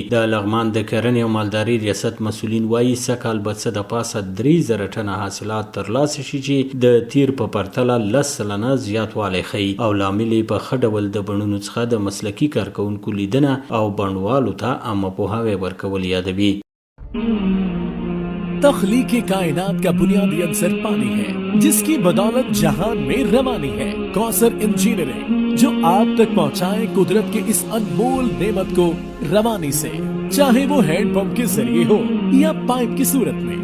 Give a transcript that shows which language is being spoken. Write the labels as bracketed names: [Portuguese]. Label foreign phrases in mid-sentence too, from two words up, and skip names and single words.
[Pashto] د لغمان د کرنې او مالدارۍ ریاست مسؤلین وایي سږکال به څه د پاسه 3000 ټنه حاصلات ترلاسه شي چې د تیر په پرتله 10 سلنه زیاتوالی ښیي او لامل یې په ښه ډول د بڼونو څخه د مسلکي کارکوونکو لیدنه او بڼوالو ته عامه پوهاوی ورکول یادوي. [Urdu] تخلیق کائنات کا بنیادی عنصر پانی ہے جس کی بدولت جہان میں روانی ہے. کوثر انجینئرنگ جو آپ تک پہنچائے قدرت کے اس انمول نعمت کو روانی سے، چاہے وہ ہینڈ پمپ کے ذریعے ہو یا پائپ کی صورت میں.